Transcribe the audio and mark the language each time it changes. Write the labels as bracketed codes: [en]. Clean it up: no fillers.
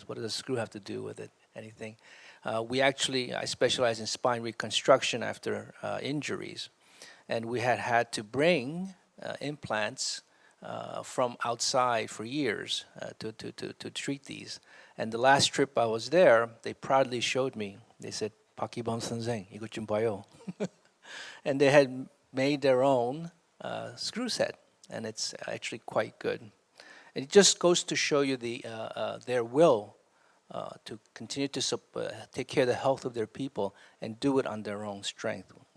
[en] And what does a screw have to do with it? Anything? I specialize in spine reconstruction after injuries, and we had to bring implants from outside for years to treat these. And the last trip I was there, they proudly showed me. They said, [ko] "박기범 선생, 이것 좀 봐요." [en] And they had made their own screw set, and it's actually quite good. And it just goes to show you their will to continue to take care of the health of their people and do it on their own strength.